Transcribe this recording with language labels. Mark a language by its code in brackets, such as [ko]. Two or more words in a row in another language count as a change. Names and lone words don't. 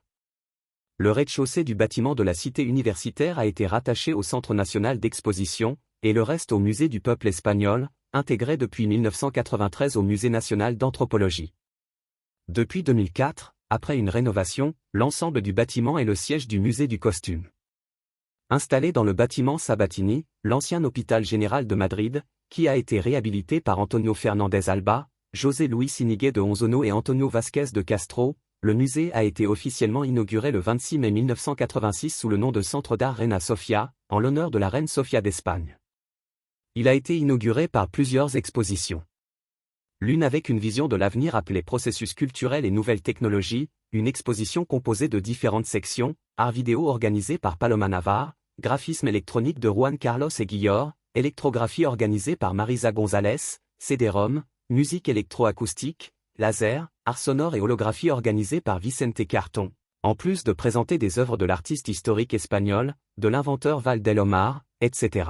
[fr] Le rez-de-chaussée du bâtiment de la cité universitaire a été rattaché au Centre national d'exposition, et le reste au Musée du peuple espagnol, intégré depuis 1993 au Musée national d'anthropologie. Depuis 2004, après une rénovation, l'ensemble du bâtiment est le siège du musée du costume. Installé dans le bâtiment Sabatini, l'ancien hôpital général de Madrid, qui a été réhabilité par Antonio Fernández Alba, José Luis Iniguez de Onzono et Antonio Vázquez de Castro, le musée a été officiellement inauguré le 26 mai 1986 sous le nom de Centre d'art Reina Sofia, en l'honneur de la reine Sofia d'Espagne. Il a été inauguré par plusieurs expositions. L'une avec une vision de l'avenir appelée Processus culturel et nouvelles technologies, une exposition composée de différentes sections, art vidéo organisé par Paloma Navar, graphisme électronique de Juan Carlos Eguillor, électrographie organisée par Marisa González, CD-ROM, musique électroacoustique, laser, art sonore et holographie organisée par Vicente Carton, en plus de présenter des œuvres de l'artiste historique espagnol, de l'inventeur Val del Omar, etc.